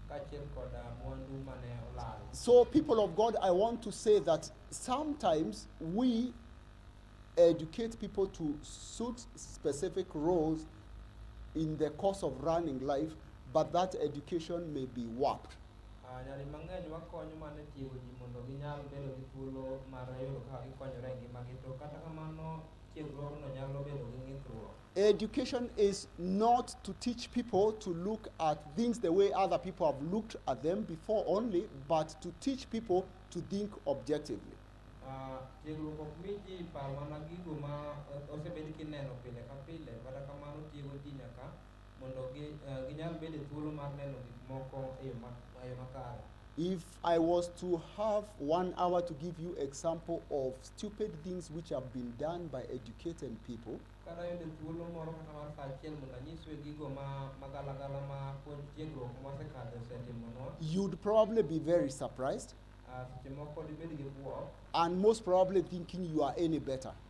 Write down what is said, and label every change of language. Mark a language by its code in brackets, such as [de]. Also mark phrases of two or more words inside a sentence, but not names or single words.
[en] So people of God, I want to say that sometimes we educate people to suit specific roles in the course of running life, but that education may be warped. [luo] nyari mang'eny wakonyo mana tiego ji mondo ginyal bedo gi thuolo mar yudo kaka gikonyore e ngimagi, to kata kamano tiegruogno nyalo bedo gi ng'ikruok. [en] Education is not to teach people to look at things the way other people have looked at them before only, but to teach people to think objectively. [luo] Tiegruok ok mi ji par mana gigo ma osebed kineno pile ka pile, kata kamano tiego ji nyaka mondo ginyal bedo thuolo mar neno gik moko e yo makare. [en] If I was to have 1 hour to give you example of stupid things which have been done by educated people, you'd probably be very surprised and most probably thinking you are any better.